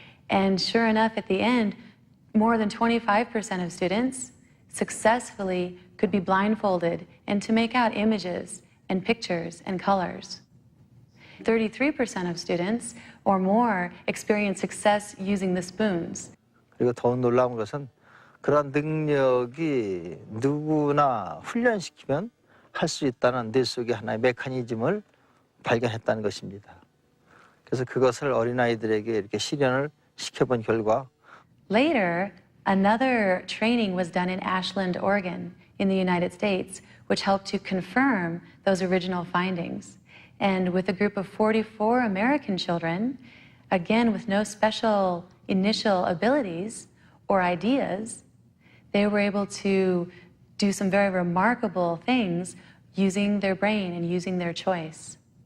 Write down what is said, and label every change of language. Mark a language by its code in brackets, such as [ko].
[en] And sure enough, at the end, more than 25% of students successfully could be blindfolded and to make out images and pictures and colors. 33% of students or more experience success using the spoons. [ko] 그리고 더 놀라운 것은 그런 능력이 누구나 훈련시키면 할 수 있다는 뇌 속의 하나의 메커니즘을 발견했다는 것입니다. 그래서 그것을 어린아이들에게 이렇게 실현을 시켜본 결과 [en] Later, another training was done in Ashland, Oregon, in the United States, which helped to confirm those original findings. And with a group of 44 American children, again with no special initial abilities or ideas, they were able to do some very remarkable things using their brain and using their choice.